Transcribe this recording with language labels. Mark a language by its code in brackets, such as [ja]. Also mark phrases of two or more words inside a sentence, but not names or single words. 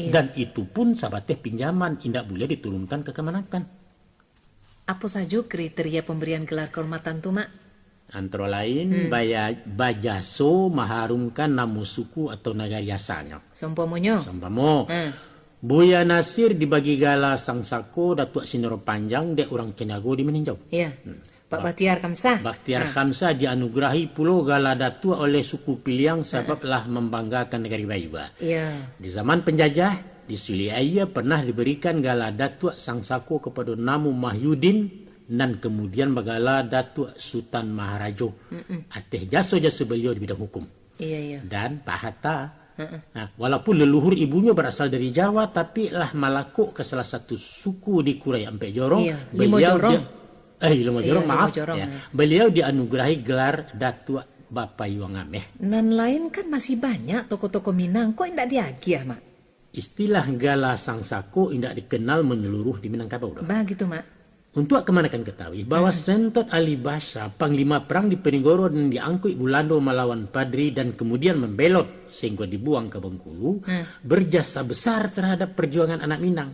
[id] Dan itu pun sebagai pinjaman, tidak boleh diturunkan ke kemenakan. Apa saja kriteria pemberian gelar kehormatan tuh, Mak? Antara lain, bajaso mengharumkan nama suku atau negara asalnya. Seumpamanya? [min] Buya Nasir dibagi gala sang sako Datuk Sinoro Panjang dek orang Kenago di meninjau. [id] Pak Bakhtiar Khamsah. Bakhtiar Khamsah dianugerahi pulau gala datuk oleh suku Piliang sebablah membanggakan negara Baiba. Di zaman penjajah di Suliaya pernah diberikan gala datuk sang sako kepada Namu Mahyudin dan kemudian bagala Datuk Sultan Maharajo. [min] Ateh jasa-jasa beliau di bidang hukum. [id] Dan Pak Hatta. Walaupun leluhur ibunya berasal dari Jawa, tapi lah malakuk ke salah satu suku di Kurai Ampek Jorong. [min] Limo Jorong. [id] Beliau dianugerahi gelar Datuk Bapa Yuang Ameh. Dan lain kan masih banyak tokoh-tokoh Minang. [min] Kok tidak diagiah, Mak? [id] Istilah gala sang sako tidak dikenal menyeluruh di Minangkabau. Begitu, Mak. Untuk kemanakan ketahui bahwa Sentot Ali Basha, panglima perang di Penigoro dan diangkut Bulando melawan Padri dan kemudian membelot sehingga dibuang ke Bengkulu, berjasa besar terhadap perjuangan anak Minang.